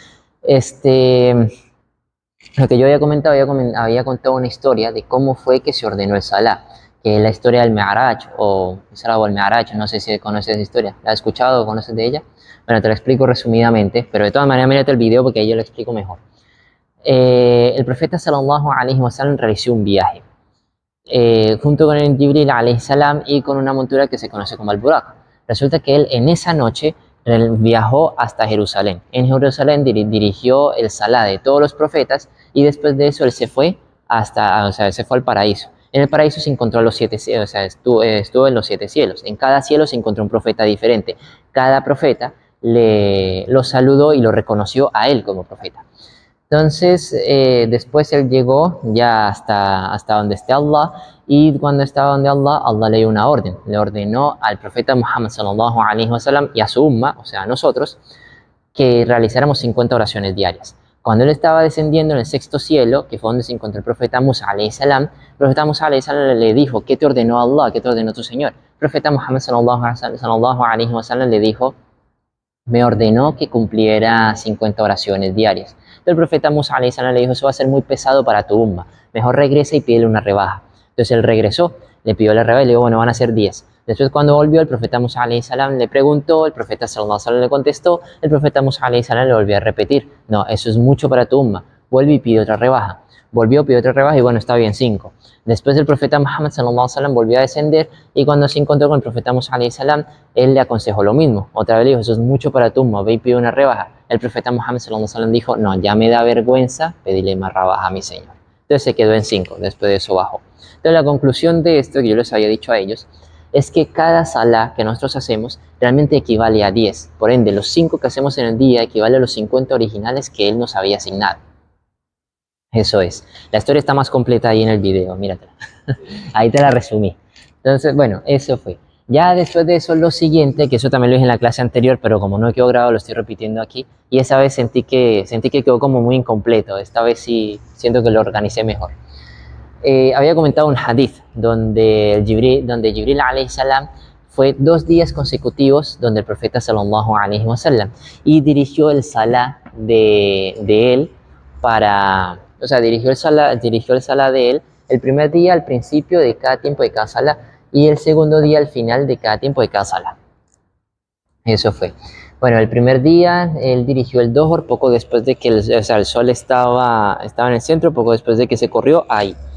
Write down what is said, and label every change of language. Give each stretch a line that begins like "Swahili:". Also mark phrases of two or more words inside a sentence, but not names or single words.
Spanish: Lo que yo había comentado, había contado una historia de cómo fue que se ordenó el Salah, que es la historia del Mi'raj o Isra o el Mi'raj, no sé si conoces esa historia, ¿la has escuchado o conoces de ella? Bueno, te lo explico resumidamente, pero de todas maneras mírate el video porque ahí yo lo explico mejor. El profeta
Arabic: صلى الله عليه وسلم
Spanish: realizó un viaje junto con el Jibril
Arabic: عليه السلام
Spanish: y con una montura que se conoce como el Burak. Resulta que él en esa noche viajó hasta Jerusalén. En Jerusalén dirigió el Salah de todos los profetas y después de eso él se fue se fue al paraíso. En el paraíso se encontró a los 7 cielos, o sea, estuvo en los 7 cielos. En cada cielo se encontró un profeta diferente. Cada profeta lo saludó y lo reconoció a él como profeta. Entonces, después él llegó ya hasta donde esté Allah y cuando estaba donde Allah le dio una orden. Le ordenó al profeta Muhammad
Arabic: صلى الله عليه وسلم
Spanish: y a su umma, o sea, a nosotros, que realizáramos 50 oraciones diarias. Cuando él estaba descendiendo en el 6º cielo, que fue donde se encontró el profeta Musa
Arabic: عليه السلام,
Spanish: el profeta Musa
Arabic: عليه السلام
Spanish: le dijo, ¿qué te ordenó Allah? ¿Qué te ordenó tu Señor? El profeta Muhammad
Arabic: صلى الله عليه وسلم
Spanish: le dijo, me ordenó que cumpliera 50 oraciones diarias. El profeta Musa
Arabic: عليه السلام
Spanish: le dijo, eso va a ser muy pesado para tu umma, mejor regresa y pídele una rebaja. Entonces él regresó, le pidió la rebaja y le dijo, bueno, van a ser 10. Después cuando volvió, el profeta Musa
Arabic: عليه السلام
Spanish: le preguntó, el profeta
Arabic: صلى الله عليه وسلم
Spanish: le contestó, el profeta Musa
Arabic: عليه السلام
Spanish: le volvió a repetir, no, eso es mucho para tu umma, vuelve y pide otra rebaja. Volvió, pidió otra rebaja y bueno, está bien, 5. Después el profeta Muhammad
Arabic: صلى الله عليه وسلم
Spanish: volvió a descender y cuando se encontró con el profeta Musa
Arabic: عليه السلام,
Spanish: él le aconsejó lo mismo. Otra vez le dijo, eso es mucho para tu umma, ve y pide una rebaja. El profeta Muhammad
Arabic: صلى الله عليه وسلم
Spanish: dijo, no, ya me da vergüenza pedirle más rebaja a mi Señor. Entonces se quedó en 5, después de eso bajó. Entonces la conclusión de esto que yo les había dicho a ellos es que cada salá que nosotros hacemos realmente equivale a 10. Por ende, los 5 que hacemos en el día equivale a los 50 originales que Él nos había asignado. Eso es. La historia está más completa ahí en el video, míratela. Ahí te la resumí. Entonces, bueno, eso fue. Ya después de eso, lo siguiente, que eso también lo dije en la clase anterior, pero como no quedó grabado, lo estoy repitiendo aquí. Y esa vez sentí que quedó como muy incompleto. Esta vez sí siento que lo organicé mejor. Había comentado un hadith donde Jibril
Arabic: عليه السلام
Spanish: fue 2 días consecutivos donde el profeta
Arabic: صلى الله عليه وسلم
Spanish: y dirigió el salah de él para, o sea, dirigió el salah de él el primer día al principio de cada tiempo de cada salah y el segundo día al final de cada tiempo de cada salah. Eso fue. Bueno, el primer día él dirigió el Dohor poco después de que el sol estaba en el centro, poco después de que se corrió ahí.